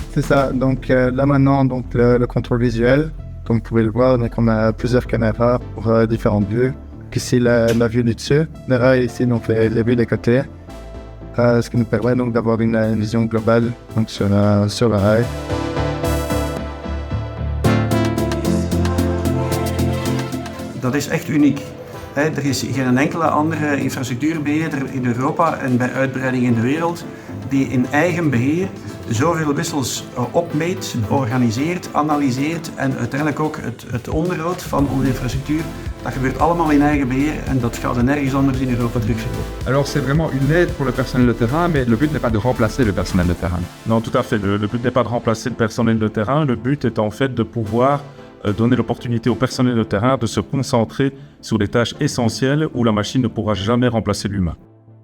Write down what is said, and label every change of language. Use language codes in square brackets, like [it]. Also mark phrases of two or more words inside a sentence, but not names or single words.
[fr] C'est ça, donc là maintenant donc, le contrôle visuel, comme vous pouvez le voir, donc, on a plusieurs caméras pour différentes vues. Ici la vue du dessus, là ici donc les vues des côtés. Ce qui nous permet donc d'avoir une vision globale donc, sur le rail. [nl] Dat is echt uniek. Er is geen enkele andere infrastructuurbeheerder in Europa en bij uitbreiding in de wereld die in eigen beheer zoveel wissels opmeet, organiseert, analyseert en uiteindelijk ook het onderhoud van onze infrastructuur. Dat gebeurt allemaal in eigen beheer en dat gaat er nergens anders in Europa terugvinden. [fr] Alors c'est vraiment une aide pour le personnel de terrain, mais le but n'est pas de remplacer le personnel de terrain. Non, tout à fait, le but n'est pas de remplacer le personnel de terrain, le but est en fait de pouvoir donner l'opportunité au personnel de terrain de se concentrer sur les tâches essentielles où la machine ne pourra jamais remplacer l'humain.